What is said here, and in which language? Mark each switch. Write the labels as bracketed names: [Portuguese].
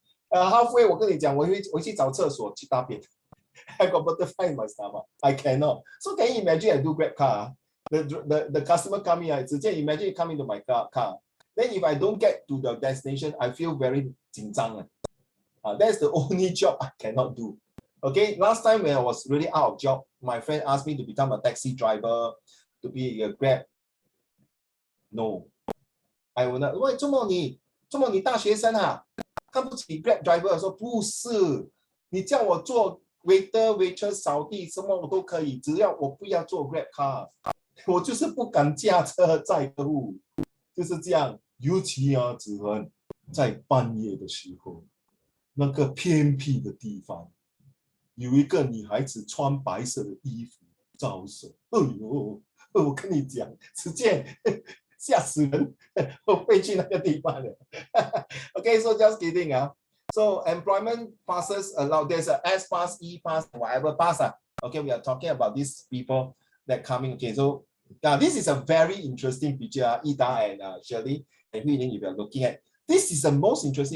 [Chinese] Halfway, 我跟你讲，我去找厕所去大便。 [English] I got butterfly in my stomach. I cannot. So can you imagine I do Grab car? The customer come here, imagine you come into my car. Then if I don't get to the destination, I feel very [Chinese] 紧张. [English] That's the only job I cannot do. Okay, last time when I was really out of job, my friend asked me to become a taxi driver, to be a Grab. No, I will not. [Chinese] 喂，周末你大学生啊，看不起 Grab driver？说不是，你叫我做 [English] waiter、waitress、 [Chinese] 扫地，什么我都可以，只要我不要做 Grab car。我就是不敢驾车载客户，就是这样。尤其子恒在半夜的时候，那个偏僻的地方，有一个女孩子穿白色的衣服招手。哎呦，我跟你讲，只见吓死人，我飞去那个地方了。 [English] Okay, so just kidding. So employment passes allowed. There's a S pass, E pass, whatever pass. Okay, we are talking about these people that coming. Okay, so this is a very interesting picture. Ida and Shirley and Hui Ling, if you are looking at this, is the most interesting.